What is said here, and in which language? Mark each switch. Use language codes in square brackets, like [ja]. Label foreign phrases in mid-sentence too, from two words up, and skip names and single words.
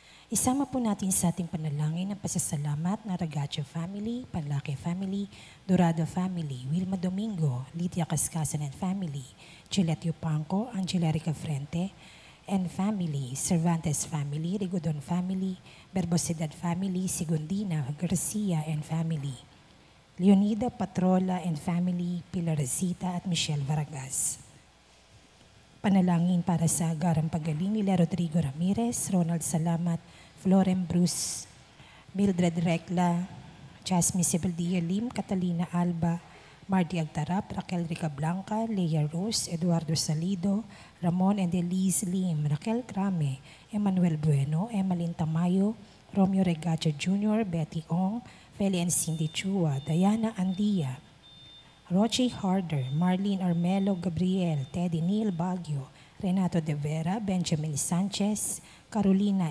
[tl] Isama po natin sa ating panalangin ang pasasalamat na Ragacho family, Panlaki family, Dorado family, Wilma Domingo, Lydia Cascasan [en] and family, [tl] Gillette Yupanco, Angela Ricafrente [en] and family, [tl] Cervantes family, Rigodon family, Berbosidad family, Sigundina Garcia [en] and family, [tl] Leonida Patrola [en] and family, [tl] Pilar Rosita at Michelle Vargas. Panalangin para sa agarang pagaling nila Rodrigo Ramirez, Ronald Salamat, Floren Bruce, Mildred Recla, Jasmine Sebeldia Lim, Catalina Alba, Marty Agtarap, Raquel Rica Blanca, Leia Rose, Eduardo Salido, Ramon and Elise Lim, Raquel Crame, Emmanuel Bueno, Emmeline Tamayo, Romeo Regacho Jr., Betty Ong, Feli and Cindy Chua, Diana Andia, Rochi Harder, Marlene Armelo Gabriel, Teddy Neil Baguio, Renato De Vera, Benjamin Sanchez, Carolina